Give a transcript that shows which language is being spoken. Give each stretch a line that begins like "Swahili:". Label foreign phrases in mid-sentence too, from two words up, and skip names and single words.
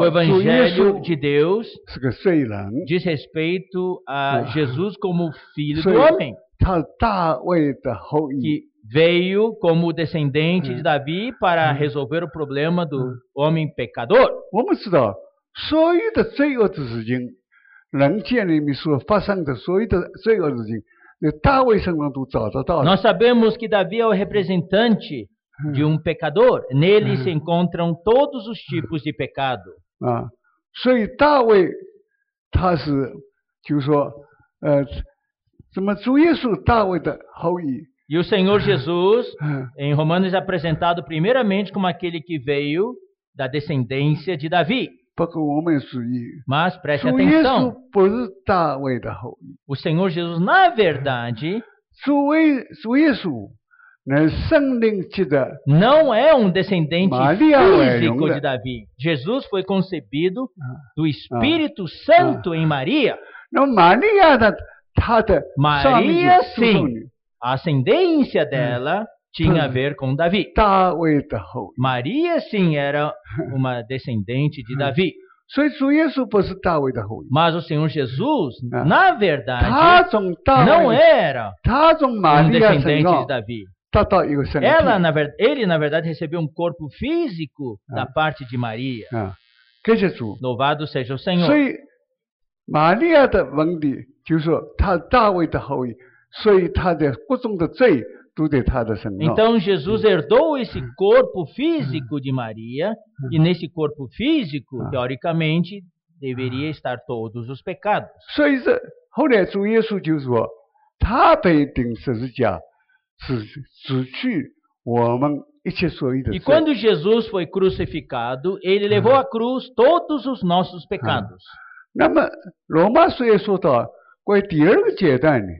Portuguese: o
Chinese: 主耶
Portuguese: evangelho de
Chinese: 稣
Portuguese: Deus
Chinese: 是个罪人，
Portuguese: diz respeito a Jesus como filho do Sim. homem,
Chinese: 他大卫的后裔。
Portuguese: que veio como descendente de Davi para resolver o problema do homem pecador.
Chinese: 我们知道，所有的罪恶的事情，人间里面所发生的所有的罪恶的事情，在大卫身上都找得到的。
Portuguese: Nós sabemos que Davi é o representante de pecador. Nele se encontram todos os tipos de pecado.
Chinese: 所以大卫他是，就是说，怎么主耶稣大卫的后裔？
Portuguese: E o Senhor Jesus, em Romanos, é apresentado primeiramente como aquele que veio da descendência de Davi.
Chinese: 不过我们属于
Portuguese: Mas preste
Chinese: 主耶稣
Portuguese: atenção,
Chinese: 不是大卫的后裔，
Portuguese: o Senhor Jesus, na verdade,
Chinese: 主耶稣乃圣灵级的
Portuguese: não é um descendente Maria físico é de Davi. Jesus foi concebido do Espírito Santo em Maria.
Chinese: 那么玛利亚的她的上面
Portuguese: Maria,
Chinese: 就注重
Portuguese: sim, a ascendência dela tinha a ver com Davi.
Chinese: 大卫的后裔，
Portuguese: Maria, sim, era uma descendente de Davi.
Chinese: 所以主耶稣不是大卫的后裔，
Portuguese: Mas o Senhor Jesus, na
Chinese: 他
Portuguese: verdade,
Chinese: 从大
Portuguese: não
Chinese: 卫，
Portuguese: era
Chinese: 他从玛
Portuguese: um
Chinese: 利亚身
Portuguese: descendente
Chinese: 上
Portuguese: de Davi.
Chinese: 得到一个身体
Portuguese: Ele, na verdade, recebeu um corpo físico da parte de Maria.
Chinese: 感谢主。
Portuguese: Louvado seja o Senhor.
Chinese: 所以玛利亚的问题就是说，他大卫的后裔，所以他的各种的罪都在他的身上。
Portuguese: Então Jesus herdou esse corpo físico de Maria, e nesse corpo físico, teoricamente, deveria estar todos os pecados.
Chinese: 所以这后来主耶稣就说，他被钉十字架是除去我们一切所有的
Portuguese: E
Chinese: 罪。
Portuguese: quando Jesus foi crucificado, ele levou à cruz todos os nossos pecados.
Chinese: 那么罗马书也说到，关于第二个阶段呢，